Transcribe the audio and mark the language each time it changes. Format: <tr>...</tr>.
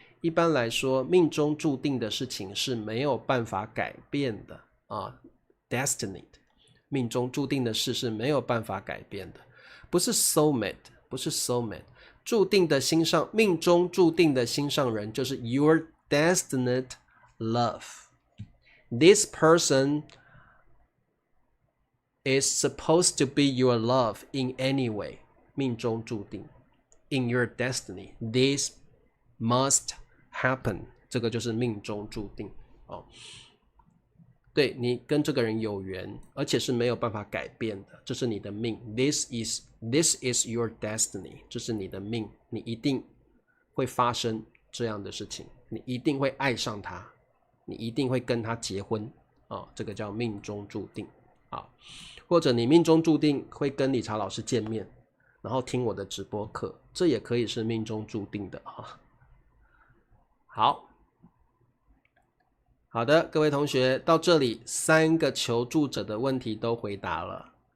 <zh>一般來說，命中注定的事情是沒有辦法改變的Destiny， 命中注定的事是沒有辦法改變的，不是 soulmate， 不是 soulmate， 注定的心上，命中注定的心上人就是</zh> <en>your destined love。 This person is supposed to be your love in any way，</en> <zh>命中注定</zh> <en>In your destiny, this must happen。</en> <zh>这個就是命中注定對，你跟這個人有緣，而且是沒有辦法改變的，這是你的命。</zh> <en>This is your destiny，</en> <zh>這是你的命，你一定會發生這樣的事情，你一定會愛上他，你一定會跟他結婚這個叫命中注定或者你命中注定會跟理查老師見面，然後聽我的直播課，這也可以是命中注定的好的，各位同學，到這裡3個求助者的問題都回答了。</zh>